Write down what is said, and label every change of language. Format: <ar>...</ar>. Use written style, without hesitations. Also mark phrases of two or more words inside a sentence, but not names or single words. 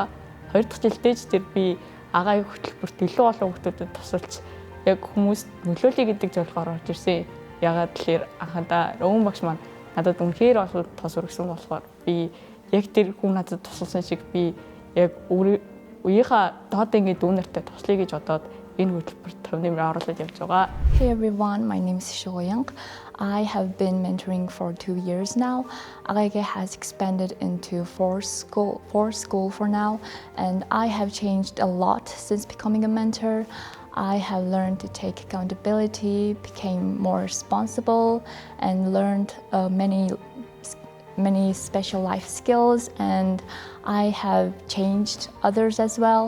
<mn>2 дахь жилдээ ч тэр би агаагийн хөтөлбөрт илүү олон хүүхдүүдэд тусалж яг хүмүүст нөлөөлөе гэдэг зорилгоор орж ирсэн. Ягаад тэгэхээр анхандаа Рөвөн багш маань надад үнэхээр олон тос өргөсөн болохоор би яг тэр хүн надад тусалсан шиг би яг үеийнхаа доод ингээд дүүнертэй туслая гэж бодоод энэ хөтөлбөрт төв нэмрээ оруулаад явж байгаа.</mn> <en>Hey everyone, my name is Shoyoung. I have been mentoring for 2 years now. AGA has expanded into four school for now, and I have changed a lot since becoming a mentor. I have learned to take accountability, became more responsible, and learned many special life skills, and I have changed others as well.</en>